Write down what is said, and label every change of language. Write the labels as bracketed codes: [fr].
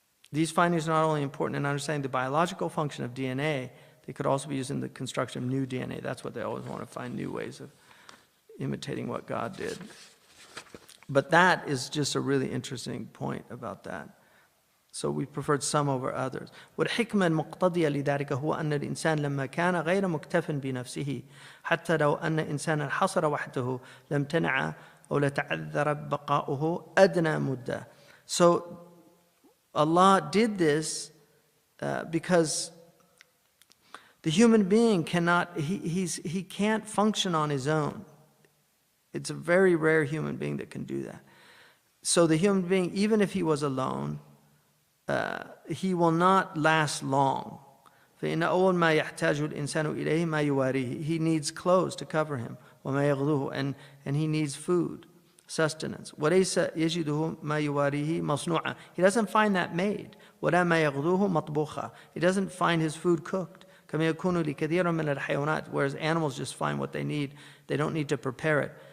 [en] These findings are not only important in understanding the biological function of DNA, they could also be used in the construction of new DNA. That's what they always want to find, new ways of imitating what God did. But that is just a really interesting point about that. So we preferred some over others. [ar] والحكمة المقتضية لذلك هو أن الإنسان لما كان غير مكتف بنفسه حتى لو أن إنسانا حصر وحده لم تنع أو لتعذر بقاؤه أدنى مدة. [en] So Allah did this because the human being cannot, he can't function on his own. It's a very rare human being that can do that. So the human being, even if he was alone, he will not last long. [ar] فإن أول ما يحتاج الإنسان إليه ما يواريه. [en] He needs clothes to cover him. [ar] وما يغذوه, [en] and he needs food, sustenance. [ar] وليس يجده ما يواريه مصنوعا. [en] He doesn't find that made. [ar] ولا ما يغذوه مطبوخا. [en] He doesn't find his food cooked. [ar] كما يكون لكثير من الحيوانات, [en] whereas animals just find what they need. They don't need to prepare it.